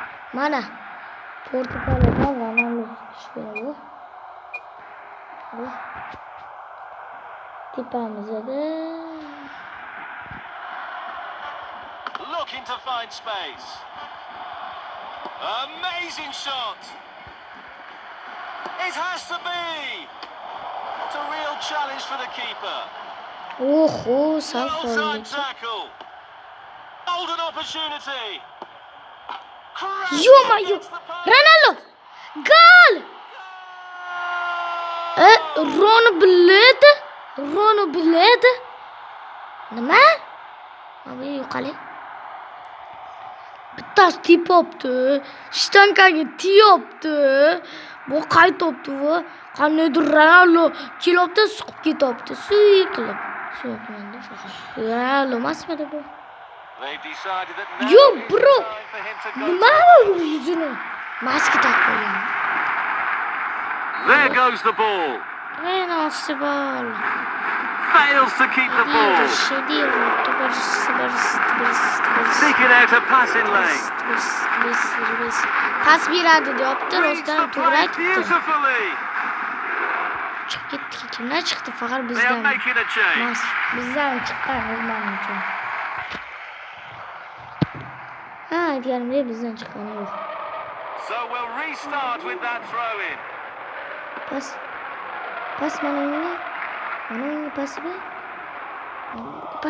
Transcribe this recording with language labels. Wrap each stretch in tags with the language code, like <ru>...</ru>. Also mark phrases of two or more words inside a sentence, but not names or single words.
<uz>Mana Portugaliyada Ronaldo tushgan bu. Bu. Tepamizda.</uz> <en>Looking to find space. Amazing shot. It has to be. It's a real challenge for the keeper.</en> <tr>Oho, sağ</tr> <en>Well</en> <tr>kaldı.</tr> <en>timed tackle. Golden opportunity.</en> <uz>Yo-ma yo. Ronaldo. Gol! Ronaldo biladi. Nima? Abi yo'qali. Bittasi tepibdi. Shtankaga tiyopti. Bu qaytibdi bu. Qaniydir Ronaldo kelibdi, suqib ketibdi. Suy qilib. Ronaldo emasmidi bu?</uz> <en>They've decided that now Yo, is bro. the time for him to go.</en> <uz>Nima bu yuzini? Maska taqib qo'ygan.</uz> <en>There goes the ball.</en> <tr>Nasıl bol?</tr> <en>Fails to keep the ball. Seeking out a passing lane.</en> <uz>Pas beradi deyapti,</uz> <en>Reads</en> <uz>rostdan</uz> <en>the</en> <uz>to'g'ri</uz> <en>play</en> <uz>aytibdi.</uz> <en>beautifully.</en> <uz>Chiqib ketdi. Kimdan chiqdi? Faqat</uz> <en>They are</en> <uz>bizdan.</uz> <en>making a change.</en> <uz>Emas, bizdan chiqqan o'rmoncha. Ha, aytganimdek bizdan chiqqani yo'q.</uz> <en>So we'll restart with that throw in.</en> <uz>Pas mana unga. Mana unga pas ber. Pas.</uz>